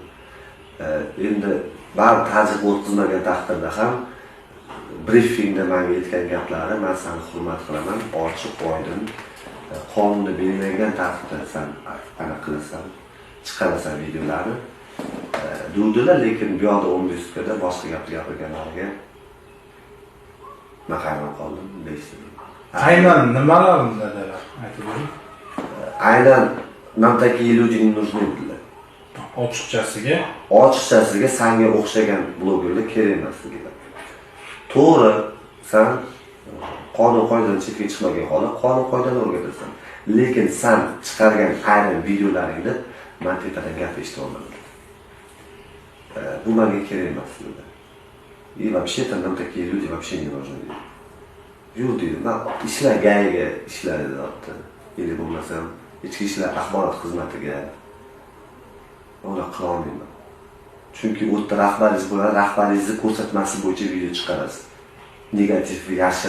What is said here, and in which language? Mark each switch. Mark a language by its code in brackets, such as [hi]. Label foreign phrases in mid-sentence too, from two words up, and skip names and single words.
[uz] Endi baribir ta'ziq o'tkazmagan taqdirda ham brifingda menga aytgan gaplari, men seni hurmat qilaman, ochiq, oydin, qonunda belgilangan tartibda sen aniq qilasan, chiqarasan videolarni deydilar, lekin bu yoqda 15 sutkada boshqa gapni gapirganlariga men hayron qoldim, deysiz. Aynan nimalarni dedilar? Aytib bering. [ru] Aynan нам такие люди не нужны dedilar. [uz] Ochiqchasiga senga o'xshagan blogerlar kerak emas dedilar. To'g'ri, sen qonun qoidadan chetga chiqmagan holda qonun qoidani o'rgatasan. Lekin sen chiqargan ayrim videolaringda men tepadan gap eshita olmadim. bu menga kerak emas dedi. [ru] И вообще там нам такие люди вообще не нужны dedi. [uz] Yo'q dedi, man ishlar gayiga ishlar deyapti. Или bo'lmasam ichki ishlar axborot xizmatiga uni qila olmayman. Chunki u yerda rahbaringiz bo'ladi, rahbaringizni ko'rsatmasi bo'yicha video chiqarasiz. Negativ yashir.